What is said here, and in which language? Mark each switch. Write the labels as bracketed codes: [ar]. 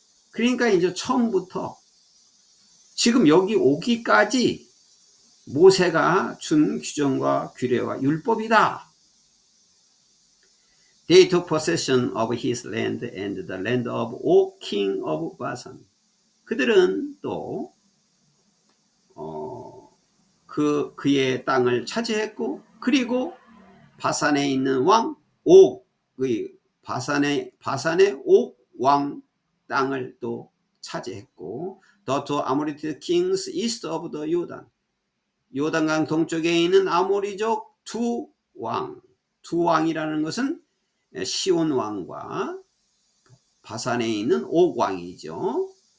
[ko] 그러니까 이제 처음부터 지금 여기 오기까지 모세가 준 규정과 규례와 율법이다. [en] They took possession of his land and the land of Og, king of Bashan. [ko] 그들은 또 그의 땅을 차지했고, 그리고 바산에 있는 왕 옥, 바산의 옥 왕 땅을 또 차지했고, [en] the two Amorite kings east of the Jordan, [ko] 요단강 동쪽에 있는 아모리족 두 왕이라는 것은 시온 왕과 바산에 있는 옥 왕이죠.